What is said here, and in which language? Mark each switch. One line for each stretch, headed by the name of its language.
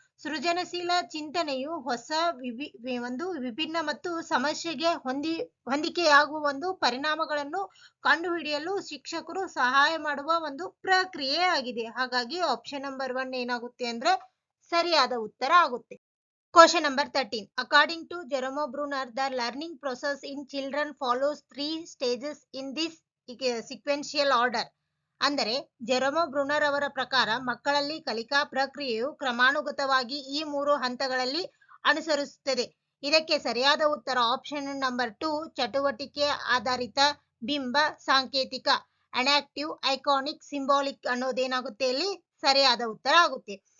Kannada: ಸೃಜನಶೀಲ ಚಿಂತನೆಯು ಹೊಸ ಒಂದು ವಿಭಿನ್ನ ಮತ್ತು ಸಮಸ್ಯೆಗೆ ಹೊಂದಿಕೆಯಾಗುವ ಒಂದು ಪರಿಣಾಮಗಳನ್ನು ಕಂಡುಹಿಡಿಯಲು ಶಿಕ್ಷಕರು ಸಹಾಯ ಮಾಡುವ ಒಂದು ಪ್ರಕ್ರಿಯೆ ಆಗಿದೆ. ಹಾಗಾಗಿ ಆಪ್ಷನ್ ನಂಬರ್ 1 ಏನಾಗುತ್ತೆ ಅಂದ್ರೆ ಸರಿಯಾದ ಉತ್ತರ ಆಗುತ್ತೆ.
English: Question number 13. According to Jerome Bruner, the learning process in children follows 3 stages in this sequential order.
Kannada: ಅಂದರೆ ಜೆರೋಮ್ ಬ್ರೂನರ್ ಅವರ ಪ್ರಕಾರ ಮಕ್ಕಳಲ್ಲಿ ಕಲಿಕಾ ಪ್ರಕ್ರಿಯೆಯು ಕ್ರಮಾನುಗತವಾಗಿ ಈ 3 ಹಂತಗಳಲ್ಲಿ ಅನುಸರಿಸುತ್ತದೆ. ಇದಕ್ಕೆ ಸರಿಯಾದ ಉತ್ತರ ಆಪ್ಷನ್ ನಂಬರ್ 2 ಚಟುವಟಿಕೆ ಆಧಾರಿತ ಬಿಂಬ ಸಾಂಕೇತಿಕ ಅನಾಕ್ಟಿವ್ ಐಕಾನಿಕ್ ಸಿಂಬಾಲಿಕ್ ಅನ್ನೋದೇನಾಗುತ್ತೆ ಇಲ್ಲಿ ಸರಿಯಾದ ಉತ್ತರ ಆಗುತ್ತೆ.